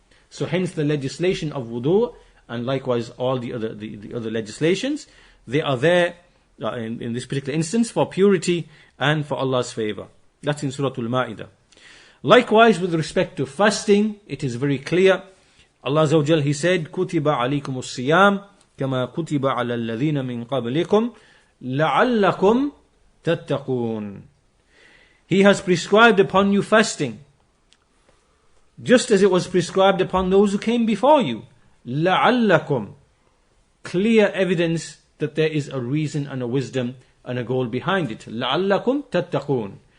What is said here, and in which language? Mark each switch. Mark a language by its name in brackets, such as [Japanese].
[English] So hence the legislation of wudu, and likewise all the other legislations, they are there in this particular instance for purity and for Allah's favor. That's in Surah Al-Ma'idah. Likewise, with respect to fasting, it is very clear. Allah Azza wa Jal, He said, [Arabic] كُتِبَ عَلَيْكُمُ الصِّيَامِ كَمَا كُتِبَ عَلَى الَّذِينَ مِنْ قَبْلِكُمْ لَعَلَّكُمْ تَتَّقُونَ. [English] He has prescribed upon you fasting, just as it was prescribed upon those who came before you. [Arabic] لَعَلَّكُمْ. [English] Clear evidence that there is a reason and a wisdom and a goal behind it. [Arabic] لَعَلَّكُمْ تَتَّقُونَ.